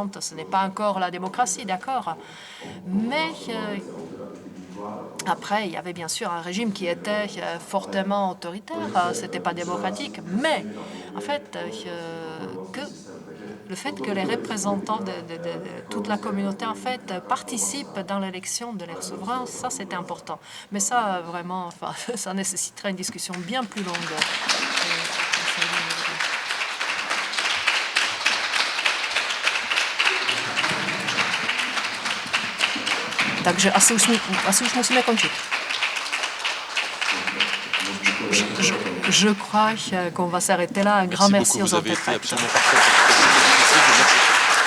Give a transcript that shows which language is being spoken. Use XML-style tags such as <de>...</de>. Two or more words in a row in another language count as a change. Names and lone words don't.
<fr>Ce n'est pas encore la démocratie, d'accord, mais Après, il y avait bien sûr un régime qui était fortement autoritaire, c'était pas démocratique, mais en fait, le fait que les représentants de toute la communauté en fait participent dans l'élection de leur souverain, ça c'était important. Mais ça vraiment, enfin, ça nécessiterait une discussion bien plus longue.</fr> <cs>Takže asi už musíme končit.</cs> <fr>Je crois qu'on va s'arrêter là. Un grand merci aux Vous avez été interprètes. absolument parfait. C'était difficile.</fr>